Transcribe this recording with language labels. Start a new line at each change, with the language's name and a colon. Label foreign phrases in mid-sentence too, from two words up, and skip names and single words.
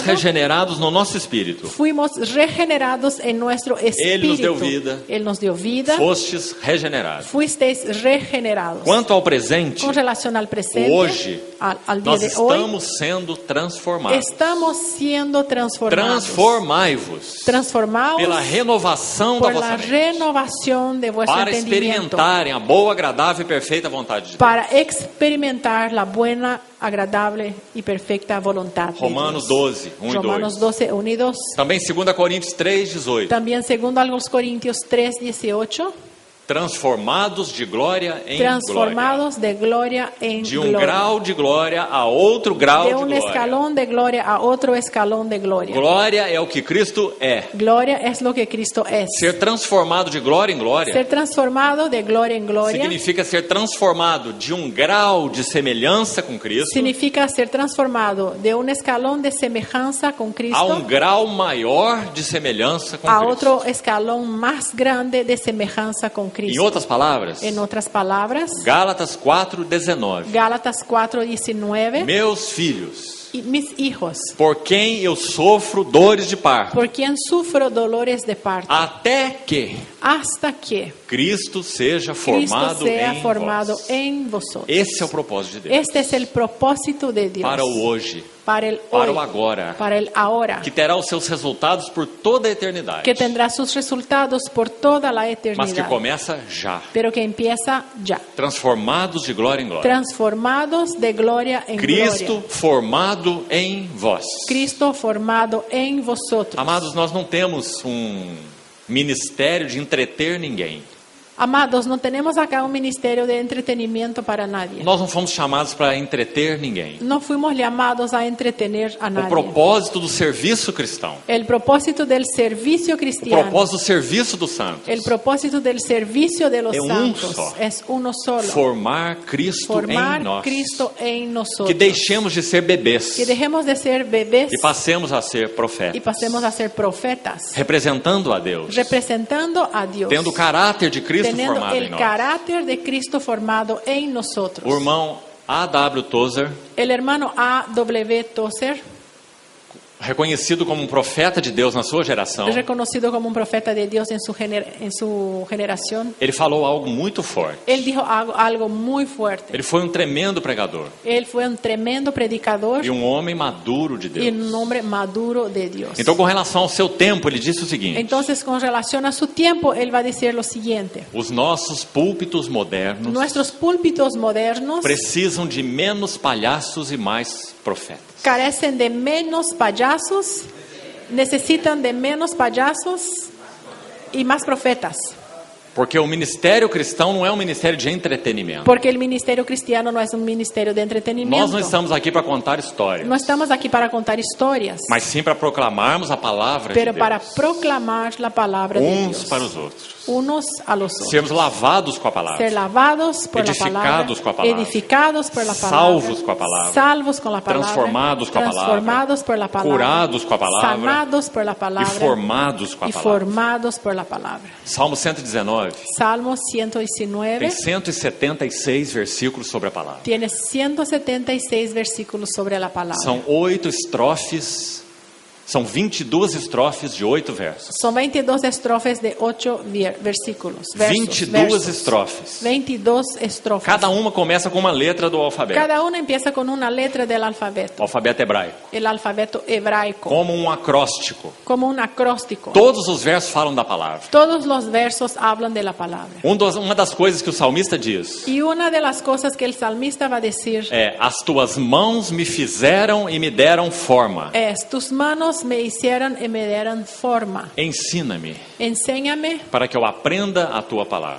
Portuguese: regenerados no nosso espírito.
Spanish: fuimos regenerados en nuestro espíritu. nos dio vida. Él nos dio vida.
Portuguese: Fostes regenerados.
Spanish: Fuisteis regenerados.
Portuguese: Quanto ao presente,
Spanish: Con relación al presente,
Portuguese: hoje,
Spanish: al día
Portuguese: nós
Spanish: de hoy,
Portuguese: estamos sendo transformados.
Spanish: estamos siendo transformados.
Portuguese: Transformai-vos
Spanish: Transformados
Portuguese: pela renovação da
Spanish: por
Portuguese: vossa
Spanish: la
Portuguese: mente,
Spanish: renovación de vuestro
Portuguese: para
Spanish: entendimiento,
Portuguese: experimentarem a boa, agradável e perfeita vontade de Deus.
Spanish: para experimentar la buena, agradable y perfecta voluntad de
Portuguese: Romanos
Spanish: Dios.
Portuguese: 12, 1 e 2.
Spanish: Romanos 12, 1 y 2.
Portuguese: Também 2 Coríntios 3, 18.
Spanish: También segundo a los Corintios 3, 18.
Portuguese: Transformados de glória em glória.
Spanish: Transformados de gloria en
Portuguese: De
Spanish: gloria.
Portuguese: grau de glória a outro grau
Spanish: De
Portuguese: de
Spanish: un
Portuguese: glória.
Spanish: escalón de gloria a otro escalón de gloria.
Portuguese: Glória é o que Cristo é.
Spanish: Gloria es lo que Cristo es.
Portuguese: Ser transformado de glória em glória
Spanish: Ser transformado de gloria en gloria
Portuguese: significa ser transformado de grau de semelhança com Cristo
Spanish: significa ser transformado de un escalón de semejanza con
Portuguese: a
Spanish: Cristo
Portuguese: grau maior de semelhança com
Spanish: a
Portuguese: Cristo.
Spanish: otro escalón más grande de semejanza con
Portuguese: Em
Spanish: Cristo.
Portuguese: outras palavras,
Spanish: En otras palabras,
Portuguese: Gálatas 4:19.
Spanish: Gálatas 4:19,
Portuguese: Meus filhos,
Spanish: y mis hijos,
Portuguese: por quem eu sofro dores de parto,
Spanish: por quien sufro dolores de parto,
Portuguese: até que
Spanish: hasta que
Portuguese: Cristo seja
Spanish: Cristo
Portuguese: formado
Spanish: sea
Portuguese: em
Spanish: formado
Portuguese: vós.
Spanish: en vosotros.
Portuguese: Esse é o propósito de Deus.
Spanish: Este es el propósito de Dios
Portuguese: Para o hoje,
Spanish: para el
Portuguese: para
Spanish: hoy,
Portuguese: o agora,
Spanish: para el ahora,
Portuguese: que terá os seus resultados por toda a eternidade,
Spanish: que tendrá sus resultados por toda la
Portuguese: mas que
Spanish: eternidad,
Portuguese: começa já.
Spanish: pero que empieza ya.
Portuguese: Transformados de glória em glória.
Spanish: Transformados de gloria en
Portuguese: Cristo
Spanish: gloria.
Portuguese: formado em vós.
Spanish: Cristo formado en vosotros.
Portuguese: Amados, nós não temos ministério de entreter ninguém.
Spanish: Amados, no tenemos acá un ministerio de entretenimiento para nadie.
Portuguese: Nós não fomos chamados para entreter ninguém.
Spanish: No fuimos llamados a entretener a
Portuguese: O
Spanish: nadie.
Portuguese: propósito do serviço cristão,
Spanish: El propósito del servicio
Portuguese: o
Spanish: cristiano,
Portuguese: propósito do serviço dos santos,
Spanish: el propósito del servicio de los Es un santos
Portuguese: só.
Spanish: es uno solo.
Portuguese: formar Cristo
Spanish: Formar
Portuguese: em nós.
Spanish: Cristo en nosotros.
Portuguese: Que deixemos de ser bebês
Spanish: Que dejemos de ser bebés
Portuguese: e passemos a ser
Spanish: y
Portuguese: profetas,
Spanish: pasemos a ser profetas,
Portuguese: representando a Deus,
Spanish: representando a Dios,
Portuguese: tendo o caráter de Cristo
Spanish: teniendo
Portuguese: formado em
Spanish: el
Portuguese: nós.
Spanish: carácter de Cristo formado en nosotros.
Portuguese: O irmão A.W. Tozer,
Spanish: El hermano A.W. Tozer,
Portuguese: reconhecido como um profeta de Deus na sua geração,
Spanish: reconocido como un profeta de Dios en su generación,
Portuguese: ele falou algo muito forte.
Spanish: él dijo algo muy fuerte.
Portuguese: Ele foi um tremendo pregador
Spanish: Él fue un tremendo predicador
Portuguese: e um homem maduro de
Spanish: y un
Portuguese: Deus.
Spanish: hombre maduro de Dios.
Portuguese: Então, com relação ao seu tempo, ele disse o seguinte:
Spanish: Entonces, con relación a su tiempo, él va a decir lo siguiente.
Portuguese: os nossos púlpitos modernos
Spanish: Nuestros púlpitos modernos
Portuguese: precisam de menos palhaços e mais profetas.
Spanish: carecen de menos payasos, necesitan de menos payasos y más profetas.
Portuguese: Porque o ministério cristão não é um ministério de entretenimento.
Spanish: Porque el ministerio cristiano no es un ministerio de entretenimiento.
Portuguese: Nós não estamos aqui para contar histórias,
Spanish: No estamos aquí para contar historias,
Portuguese: mas sim para proclamarmos a palavra
Spanish: pero
Portuguese: de
Spanish: para
Portuguese: Deus,
Spanish: proclamar la palabra de
Portuguese: uns
Spanish: Dios.
Portuguese: para os outros.
Spanish: Unos a los otros.
Portuguese: Sermos lavados com a palavra,
Spanish: Ser lavados por
Portuguese: Edificados
Spanish: la
Portuguese: com a
Spanish: palabra,
Portuguese: palavra.
Spanish: edificados por la palabra,
Portuguese: Salvos com a palavra.
Spanish: salvos con la palabra,
Portuguese: Transformados com a palavra.
Spanish: transformados por la palabra,
Portuguese: Curados com a palavra.
Spanish: sanados por la
Portuguese: e
Spanish: palabra
Portuguese: formados com a
Spanish: y
Portuguese: palavra.
Spanish: formados por la palabra.
Portuguese: Salmo 119
Spanish: Salmo
Portuguese: tem
Spanish: 119
Portuguese: 176 versículos sobre a palavra.
Spanish: tiene 176 versículos sobre la palabra.
Portuguese: São 8 estrofes São 22 estrofes de 8 versos.
Spanish: Son 22 estrofes de 8 versículos.
Portuguese: 22 estrofes.
Spanish: 22 estrofes.
Portuguese: Cada uma começa com uma letra do alfabeto.
Spanish: Cada una empieza con una letra del
Portuguese: O
Spanish: alfabeto.
Portuguese: alfabeto hebraico.
Spanish: El alfabeto hebraico.
Portuguese: Como um acróstico.
Spanish: Como un acróstico.
Portuguese: Todos os versos falam da palavra.
Spanish: Todos los versos hablan de la palabra.
Portuguese: Uma das coisas que o salmista diz
Spanish: Y una de las cosas que el salmista va a decir
Portuguese: é: as tuas mãos me fizeram e me deram forma.
Spanish: es: tus manos me hicieron y me dieron forma.
Portuguese: Ensina-me
Spanish: Enséñame
Portuguese: para que eu aprenda a tua palavra.